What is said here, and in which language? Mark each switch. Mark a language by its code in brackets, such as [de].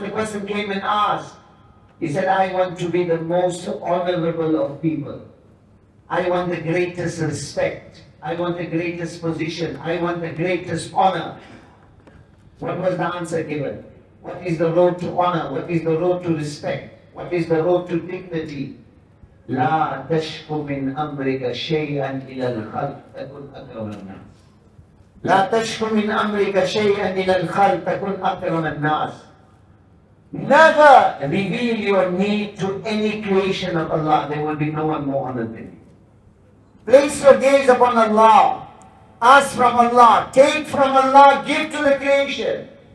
[en] The person came and asked. He said, I want to be the most honorable of people. I want the greatest respect. I want the greatest position. I want the greatest honor. What was the answer given? What is the road to honor? What is the road to respect? What is the road to dignity? [ar] لا تشك من أمرك شيئا إلى الخلق تكن أكرم الناس. لا تشك من أمرك شيئا إلى الخلق تكن أكرم الناس. [en] Never reveal your need to any creation of Allah. There will be no one more honored than you. Place your gaze upon Allah. Ask from Allah. Take from Allah. Give to the creation.